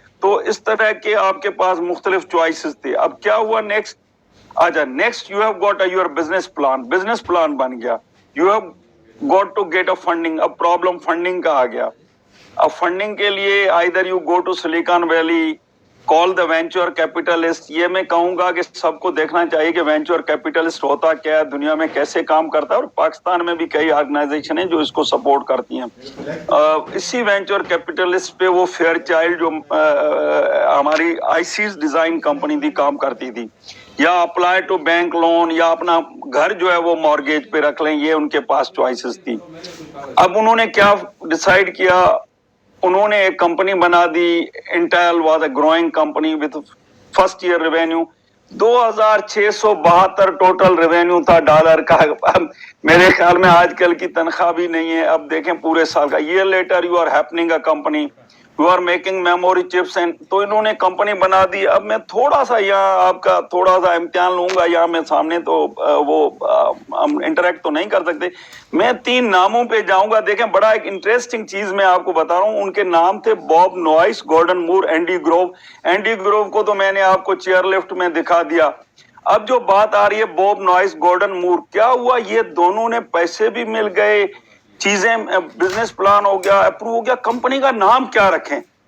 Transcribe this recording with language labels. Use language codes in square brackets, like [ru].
[ur] تو اس طرح کے آپ کے پاس مختلف چوائسز تھے. اب کیا ہوا نیکسٹ؟ آجا next, [en] You have got your business plan. [ur] Business plan بن گیا, [en] You have got to get a funding. [ur] اب پرابلم فنڈنگ کا آ گیا. اب فنڈنگ کے لیے [en] either you go to Silicon Valley, call the venture capitalist. [ur] یہ میں کہوں گا کہ سب کو دیکھنا چاہیے کہ وینچر کیپیٹلسٹ ہوتا کیا ہے, دنیا میں کیسے کام کرتا ہے, اور پاکستان میں بھی کئی آرگنائزیشن ہیں جو اس کو سپورٹ کرتی ہیں. اسی وینچر کیپیٹلسٹ پہ وہ فیئر چائلڈ جو ہماری IC's ڈیزائن کمپنی تھی کام کرتی تھی, یا اپلائی ٹو بینک لون, یا اپنا گھر جو ہے وہ مارگیج پہ رکھ لیں, یہ ان کے پاس چوائسز تھی. اب انہوں نے کیا ڈیسائیڈ کیا, انہوں نے ایک کمپنی بنا دی. [en] Intel was a growing company with first year revenue 2672 total revenue [ur] تھا ڈالر کا. میرے خیال میں آج کل کی تنخواہ بھی نہیں ہے. اب دیکھیں پورے سال کا. [en] Year later you are happening a company, you are making memory chips. [ur] تو انہوں نے کمپنی بنا دی. اب میں تھوڑا سا یہاں آپ کا تھوڑا سا امتحان لوں گا, یہاں میں سامنے تو وہ ہم انٹریکٹ تو نہیں کر سکتے. میں 3 ناموں پہ جاؤں گا. دیکھیں بڑا ایک انٹرسٹنگ چیز میں آپ کو بتا رہا ہوں. ان کے نام تھے بوب نوائس, گارڈن مور, اینڈی گروو. اینڈی گروو کو تو میں نے آپ کو چیئر لفٹ میں دکھا دیا. اب جو بات آ رہی ہے بوب نوائس, گارڈن مور, کیا ہوا, یہ دونوں نے پیسے بھی مل گئے, چیزیں, بزنس پلان ہو گیا, اپروو ہو گیا, کمپنی کا نام کیا رکھیں.